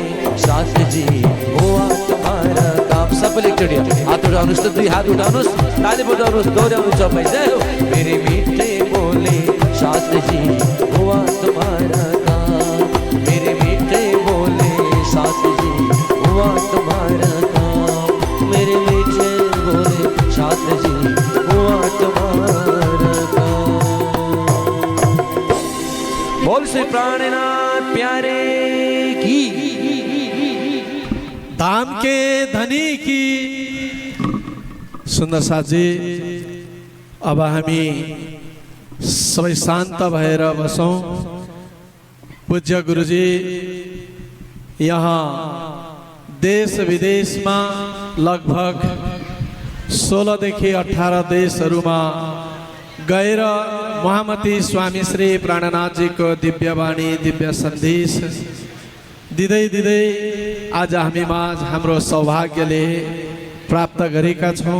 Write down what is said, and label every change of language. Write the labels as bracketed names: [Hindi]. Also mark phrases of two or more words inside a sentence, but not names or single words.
[Hindi] शास्त्री जी हुआ तुम्हारा काम। [Nepali] सबले एकचोटि हात उठाउनुहोस् त, दुई हात उठाउनुहोस्, ताली बजाउनुहोस्, दोहोऱ्याउनु सबै। [Hindi] जय हो। मेरे मीठे बोले शास्त्री जी हुआ तुम्हारा काम। मेरे मीठे बोले शास्त्री जी हुआ तुम्हारा काम। मेरे मीठे बोले शास्त्री जी हुआ तुम्हारा काम। बोल श्री प्राणनाथ प्यारे की, धाम के धनी की। [Nepali] सुन्दर साथी, अब हामी सबै शान्त भएर बसौँ। पूज्य गुरुजी यहाँ देश विदेशमा लगभग 16 देखि 18 देशहरूमा गएर महामती स्वामी श्री प्राणनाथजीको दिव्य वाणी, दिव्य सन्देश दिँदै दिँदै आज हामी माझ हाम्रो सौभाग्यले प्राप्त गरेका छौँ।